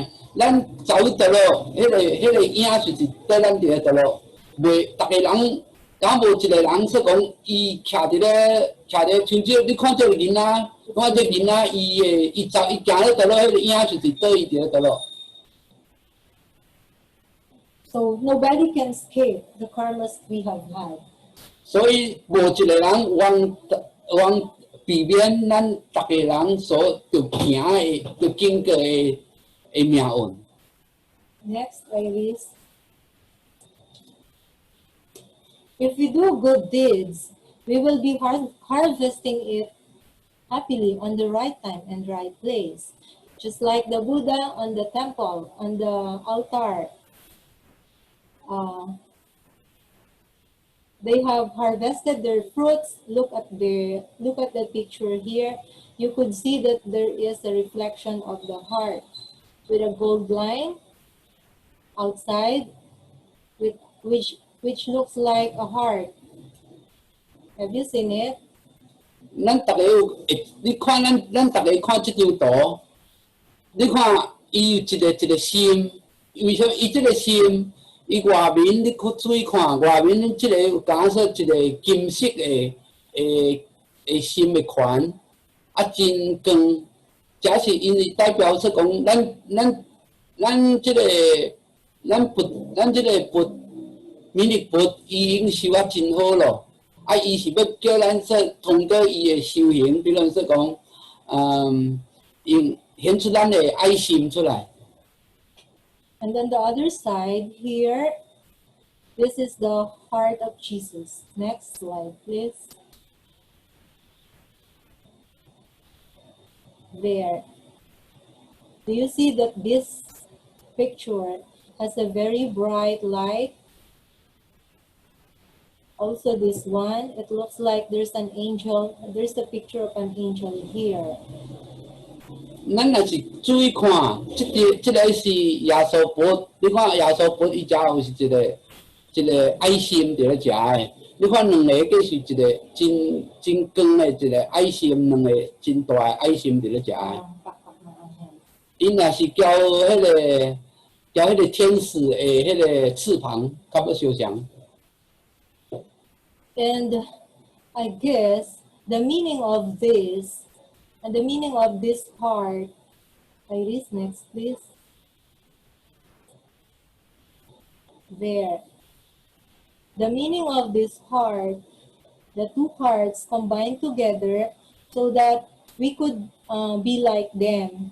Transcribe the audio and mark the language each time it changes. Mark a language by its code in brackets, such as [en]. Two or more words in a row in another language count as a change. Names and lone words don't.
[nan] 咱走倒落，迄个影就是缀咱伫咧倒落。袂，逐个人。敢无一个人说讲，伊徛伫咧，像这你看这个囡仔，看这囡仔，伊行咧倒落，迄个影就是倒伊伫咧倒落。 [en] So nobody can escape the karmas we have had. [nan] 所以无一个人往避免咱逐个人所着行的、着经过的命运。 [en] Next, Iris. If we do good deeds, we will be harvesting it happily on the right time and right place. Just like the Buddha on the temple, on the altar. They have harvested their fruits. Look at the picture here. You could see that there is a reflection of the heart with a gold line outside, which looks like a heart. Have you seen it? [nan] 咱逐个你看咱逐个看这张图，你看伊有一个心，为什么伊这个心？伊外面你去注意看，外面这个有讲说一个金色的心的环，真光，这是因为代表说讲咱这个佛。弥勒佛伊已经修啊真好咯，伊是要叫咱说通过伊的修行，比如说讲，用显出咱的爱心出来。 [en] And then the other side here, this is the heart of Jesus. Next slide, please. There. Do you see that this picture has a very bright light? Also this one, it looks like there's an angel, there's a picture of an angel here. [nan] 咱若是注意看，这个是耶稣佛，你看耶稣佛伊遮有是一个爱心伫咧食的，你看两个计是一个真光的一个爱心，两个真大的爱心伫咧食的。因若是交迄个天使的迄个翅膀，较要相像。 [en] And I guess the meaning of this and the meaning of this heart, Iris, next please. There. The meaning of this heart, the two hearts combined together, so that we could be like them.